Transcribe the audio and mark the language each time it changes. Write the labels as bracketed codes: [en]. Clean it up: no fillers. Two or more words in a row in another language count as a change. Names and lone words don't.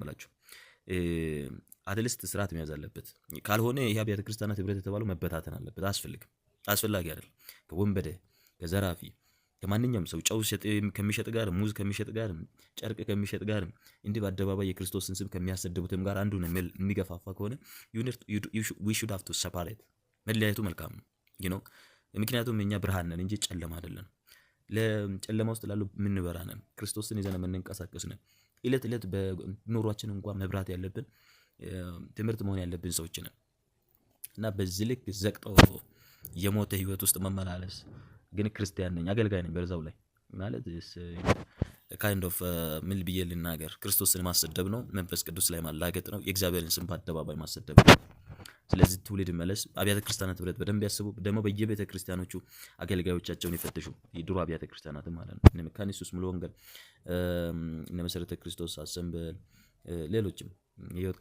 [am] የምላችሁ። አትሊስት ስርዓት መያዝ አለበት። ካልሆነ ይህ አብያተ ክርስቲያናት ህብረት የተባለው መበታተን አለበት። አስፈላጊ አይደለም። ከወንበደ ከዘራፊ ከማንኛውም ሰው ጨው ከሚሸጥ ጋር፣ ሙዝ ከሚሸጥ ጋር፣ ጨርቅ ከሚሸጥ ጋር እንዲህ በአደባባይ የክርስቶስን ስም ከሚያሰድቡትም ጋር አንዱን የሚገፋፋ ከሆነ [en] we should have to separate። [am] መለያየቱ መልካም ነው። ምክንያቱም እኛ ብርሃን ነን እንጂ ጨለማ አይደለም። ለጨለማ ውስጥ ላሉ የምንበራ ነን። ክርስቶስን ይዘን የምንንቀሳቀስ ነን። እለት እለት በኑሯችን እንኳን መብራት ያለብን ትምህርት መሆን ያለብን ሰዎች ነን እና በዚህ ልክ ዘቅጠው የሞተ ህይወት ውስጥ መመላለስ ግን ክርስቲያን ነኝ አገልጋይ ነኝ በዛው ላይ ማለት [en] kind of [am] ምን ብዬ ልናገር፣ ክርስቶስን ማሰደብ ነው። መንፈስ ቅዱስ ላይ ማላገጥ ነው። የእግዚአብሔርን ስም በአደባባይ ማሰደብ ነው። ስለዚህ ትውልድ መለስ። አብያተ ክርስቲያናት ህብረት በደንብ ያስቡ። ደግሞ በየቤተ ክርስቲያኖቹ አገልጋዮቻቸውን ይፈትሹ። የድሮ አብያተ ክርስቲያናት ማለት ነው። እነ መካነ ኢየሱስ፣ ሙሉ ወንጌል፣ እነ መሰረተ ክርስቶስ፣ አሰምበል፣ ሌሎችም የህይወት